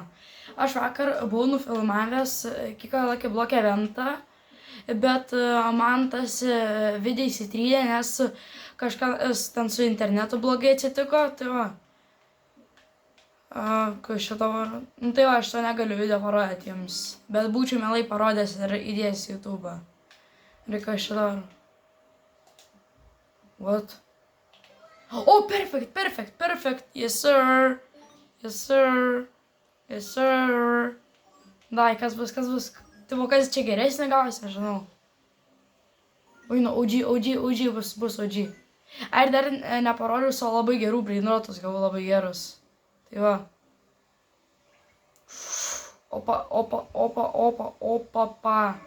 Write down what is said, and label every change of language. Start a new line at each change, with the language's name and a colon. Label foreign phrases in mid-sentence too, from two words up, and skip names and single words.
Lithuanian: Aš vakar buvau nufilmavęs Kick a Lucky Block eventą, bet man tas video įsitrynė, nes kažkas ten su internetu blogai atsitiko, tai va. Kas šitą var... Nu tai va, aš to negaliu video parodyti jums, bet būčiau mielai parodęs ir įdėjęs į YouTube. Reikia šitą var... What?
English: Oh, perfect. Yes, sir.
Lithuanian: Dai, kas bus? Tai kas čia geresnė gausi, nežinau. Oi, nu, OG bus OG. Ar dar neparodžiau savo labai gerų brainrotus, gavau labai gerus. Tai va. Opa.